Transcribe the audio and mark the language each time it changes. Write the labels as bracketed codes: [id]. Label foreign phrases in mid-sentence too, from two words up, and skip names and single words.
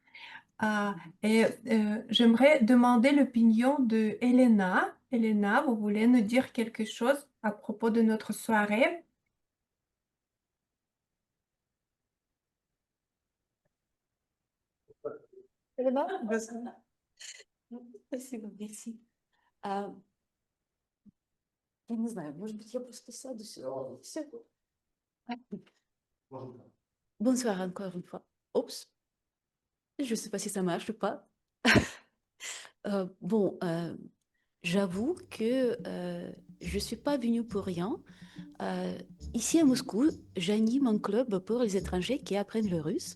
[fr] J'aimerais demander l'opinion de Elena. Elena, vous voulez nous dire quelque chose à propos de notre soirée? Elena, [ru] спасибо, merci. Я не знаю, может быть, я просто сяду сюда. Всё. [fr] Bonsoir encore une fois. Oups, je ne sais pas si ça marche ou pas. Bon, j'avoue que je ne suis pas venue pour rien. Ici à Moscou, j'anime un club pour les étrangers qui apprennent le russe.